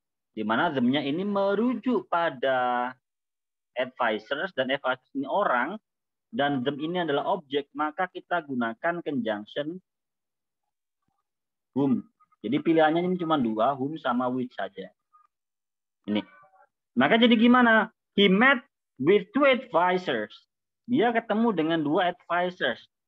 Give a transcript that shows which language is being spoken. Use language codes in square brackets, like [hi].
[id] Di mana them-nya ini merujuk pada advisors, dan advisors ini orang, dan them ini adalah objek, maka kita gunakan conjunction whom. Jadi pilihannya ini cuma dua, whom sama which saja. Ini. Maka jadi gimana? [en] He met with two advisors. [id] Dia ketemu dengan dua advisors.